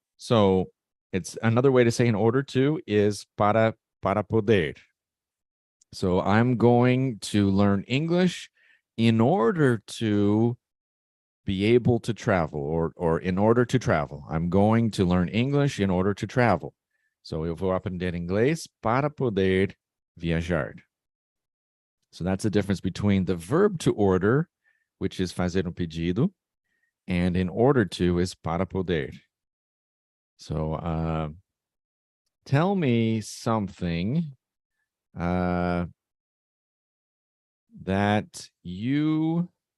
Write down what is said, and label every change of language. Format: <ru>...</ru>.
<en>So it's another way to say in order to is para poder. So I'm going to learn English in order to be able to travel, or in order to travel. I'm going to learn English in order to travel.</en> <pt>So eu vou aprender inglês para poder viajar.</pt> <en>So that's the difference between the verb to order, which is fazer pedido, and in order to is para poder. So tell me something that you...</en>